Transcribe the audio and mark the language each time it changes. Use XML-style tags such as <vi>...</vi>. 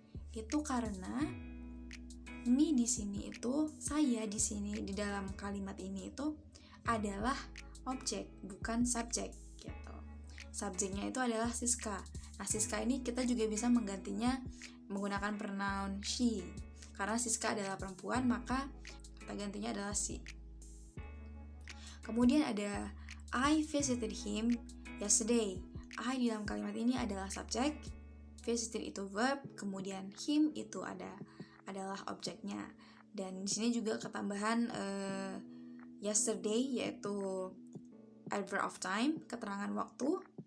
<id>Itu karena me di sini itu, saya di sini di dalam kalimat ini itu adalah objek, bukan subjek gitu. Subjeknya itu adalah Siska. Nah, Siska ini kita juga bisa menggantinya menggunakan pronoun she. Karena Siska adalah perempuan, maka kata gantinya adalah she. Kemudian ada</id> <en>I visited him yesterday.</en> <id>I di dalam kalimat ini adalah subjek, visited itu verb, kemudian him itu adalah objeknya. Dan di sini juga ketambahan yesterday, yaitu adverb of time, keterangan waktu.</id>